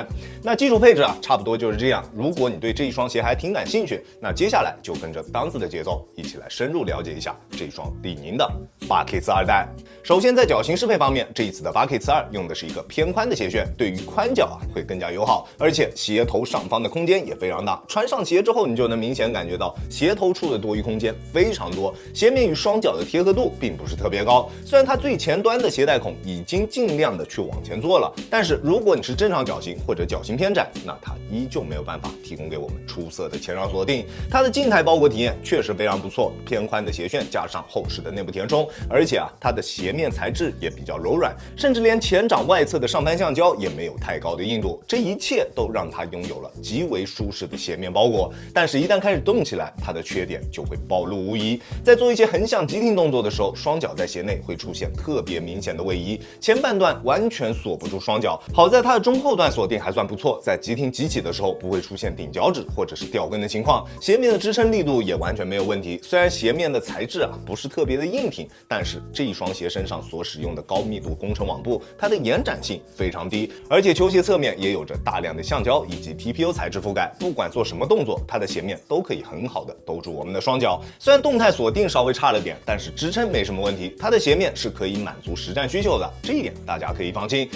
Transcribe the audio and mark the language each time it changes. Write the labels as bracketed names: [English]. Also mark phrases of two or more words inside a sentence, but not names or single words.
[Chinese] 那基礎配置差不多就是這樣。如果你對這一雙鞋還挺感興趣，那接下來就跟着當子的節奏，一起來深入了解一下這一雙李寧的 8K X2代。首先在腳型適配方面，這一次的 8K X2用的是一個偏寬的鞋楦，對於寬腳會更加友好，而且鞋頭上方的空間也非常大。穿上鞋之後，你就能明顯感覺到鞋頭處的多餘空間非常多，鞋面與雙腳的貼合度並不是特別高。雖然它最前端的鞋帶孔已經盡量的去往前做了，但是如果你是正常腳型或者腳型偏窄，那它依舊沒有办法提供給我們出色的前掌鎖定。它的靜態包裹體驗確實非常不錯，偏寬的鞋楦加上厚實的內部填充，而且它的鞋面材質也比較柔軟，甚至連前掌外側的上攀橡胶也没有太高的硬度，這一切都讓它擁有了極為舒適的鞋面包裹。但是，一旦開始動起來，它的缺點就會暴露無遺。在做一些橫向急停動作的時候，雙腳在鞋內會出現特別明顯的位移，前半段完全鎖不住雙腳。好在它的中後段鎖定還算不錯，在急停急起的時候不會出現頂腳趾或者是掉跟的情況，鞋面的支撐力度也完全沒有問題。雖然鞋面的材質不是特別的硬挺，但是這一雙鞋身上所使用的高密度工程網布，它的延展性非常低，而且球鞋側面也有着大量的橡膠以及 TPU 材質覆蓋，不管做什麼動作，它的鞋面都可以很好的兜住我們的雙腳。雖然動態鎖定稍微差了點，但是支撐沒什麼問題，它的鞋面是可以滿足實戰需求的，這一點大家可以放心。